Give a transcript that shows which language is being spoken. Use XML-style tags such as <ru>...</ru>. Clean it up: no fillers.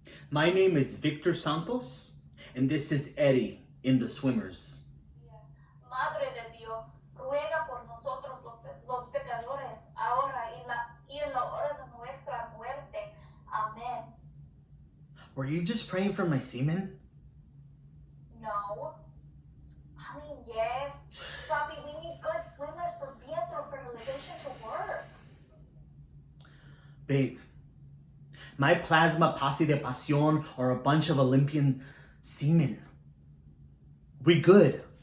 <en>My name is Victor Santos, and this is Eddie in the Swimmers.</en> <es>Madre de Dios, ruega por nosotros los pecadores, ahora y en la hora de nuestra muerte.</es> <en>Amen. Were you just praying for my semen? No. I mean, yes. Papi, we need good swimmers for Pietro fertilization to work. Babe, my plasma pasi de pasión are a bunch of Olympian semen. We good.</en>